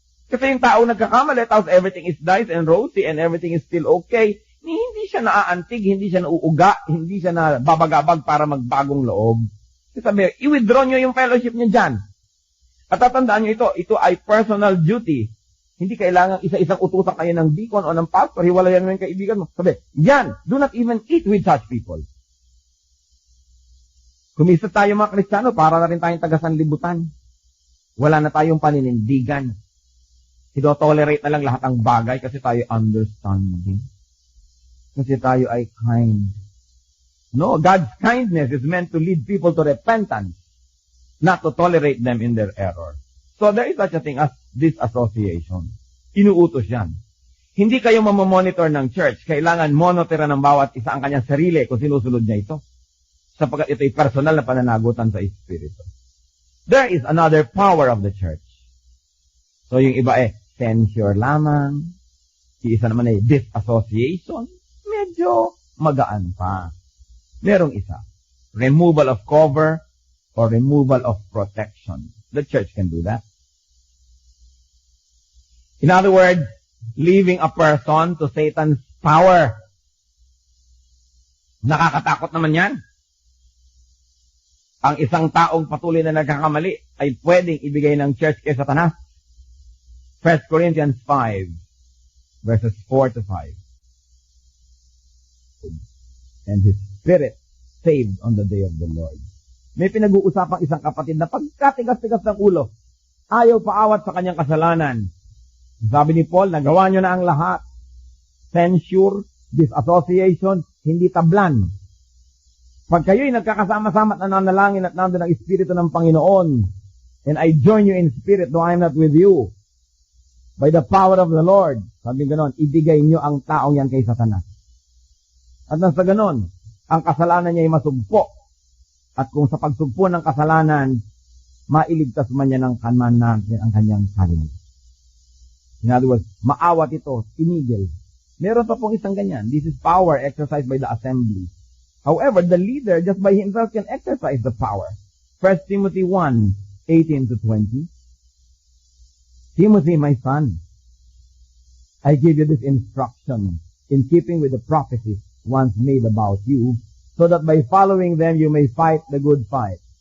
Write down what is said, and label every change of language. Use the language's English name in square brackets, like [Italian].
[Filipino] Kasi yung tao nagkakamali, tapos [English] everything is nice and rosy and everything is still okay, [Filipino] hindi siya naaantig, hindi siya nauuga, hindi siya nababagabag para magbagong loob. Kasi sabi, i-withdraw nyo yung fellowship niya dyan. At tatandaan nyo ito ay personal duty. Hindi kailangan isa-isang utusan kayo ng deacon o ng pastor, hiwalayan mo yung kaibigan mo. Sabi, yan, [English] do not even eat with such people. [Filipino] Kumisa tayo mga Kristiyano, para na rin tayong taga-sanlibutan. Wala na tayong paninindigan. Tinotolerate na lang lahat ng bagay kasi tayo understanding. Kasi tayo ay kind. [English] No, God's kindness is meant to lead people to repentance, not to tolerate them in their error. So there is such a thing as disassociation. [Filipino] Inuutos yan. Hindi kayo mamamonitor ng church. Kailangan monitora ng bawat isa ang kanyang sarili kung sinusunod niya ito. sapagkat ito'y personal na pananagutan sa Espiritu. [English] There is another power of the church. [Filipino] So yung iba censure lamang. Yung isa naman disassociation. Medyo magaan pa. Merong isa. [English] Removal of cover or removal of protection. The church can do that. In other words, leaving a person to Satan's power. [Filipino] Nakakatakot naman yan. Ang isang taong patuloy na nagkakamali ay pwedeng ibigay ng church kay Satanas. [English] 1 Corinthians 5, verses 4 to 5. And his spirit saved on the day of the Lord. [Filipino] May pinag-uusapang isang kapatid na pagkatigas-tigas ng ulo, ayaw paawat sa kanyang kasalanan. Sabi ni Paul, nagawa nyo na ang lahat. Censure, disassociation, hindi tablan. Pag kayo'y nagkakasama-sama at nananalangin at nandun ang Espiritu ng Panginoon, [English] and I join you in spirit, though I am not with you, by the power of the Lord, [Filipino] sabi ganon, ibigay nyo ang taong yan kay Satanas. At nasa ganon, ang kasalanan niya ay masugpo. At kung sa pagsugpo ng kasalanan, mailigtas man niya ng ang kanyang sarili. [English] In other words, [Filipino] maawat ito, tinigil. Meron pa pong isang ganyan. [English] This is power exercised by the assembly. However, the leader just by himself can exercise the power. 1 Timothy 1:18 to 20. Timothy, my son, I give you this instruction in keeping with the prophecies once made about you, so that by following them you may fight the good fight.